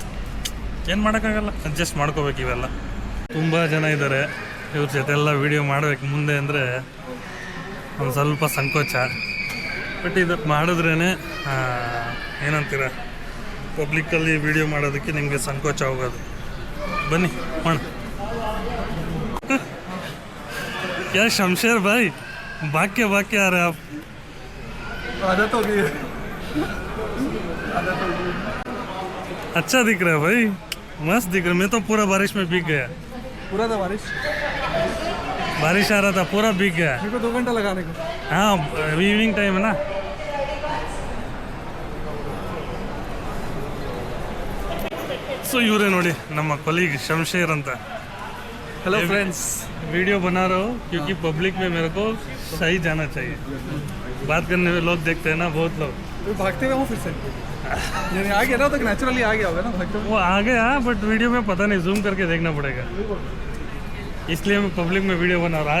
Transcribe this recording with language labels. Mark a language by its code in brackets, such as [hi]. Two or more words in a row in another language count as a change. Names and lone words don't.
[kn] ಏನು ಮಾಡೋಕ್ಕಾಗಲ್ಲ, ಅಡ್ಜಸ್ಟ್ ಮಾಡ್ಕೋಬೇಕು. ಇವೆಲ್ಲ ತುಂಬ ಜನ ಇದ್ದಾರೆ. ಇವ್ರ ಜೊತೆ ಎಲ್ಲ ವೀಡಿಯೋ ಮಾಡಬೇಕು ಮುಂದೆ ಅಂದರೆ ಒಂದು ಸ್ವಲ್ಪ ಸಂಕೋಚ. ಬಟ್ ಇದಕ್ಕೆ ಮಾಡಿದ್ರೇ ಏನಂತೀರ, ಪಬ್ಲಿಕ್ಕಲ್ಲಿ ವೀಡಿಯೋ ಮಾಡೋದಕ್ಕೆ ನಿಮಗೆ ಸಂಕೋಚ ಹೋಗೋದು. ಬನ್ನಿ ಮಾಡ. [hi] क्या शमशेर भाई, भाग के आ रहे आप? आदत हो गई है। अच्छा दिख रहा है भाई, मस्त दिख रहा है. मैं तो पूरा बारिश में भीग गया. पूरा था बारिश आ रहा था, पूरा भीग गया. मेरे को 2 घंटा लगाने को. हाँ, [en] evening time [hi] है ना. [kn] ಸೊ ಇವರೇ ನೋಡಿ ನಮ್ಮ ಕೊಲೀಗ್ ಶಮಶೇರ್ ಅಂತ. [en] Hello friends, [hi] वीडियो बना रहा हूँ क्योंकि पब्लिक में मेरे को सही जाना चाहिए. बात करने में लोग देखते हैं ना, बहुत लोग भागते हुए हूँ फिर से. यानी आ गया ना, तो नेचुरली आ गया होगा ना भागते हुए. वो आ गया, बट वीडियो में पता नहीं, जूम करके देखना पड़ेगा. इसलिए मैं पब्लिक में वीडियो बना रहा हूँ.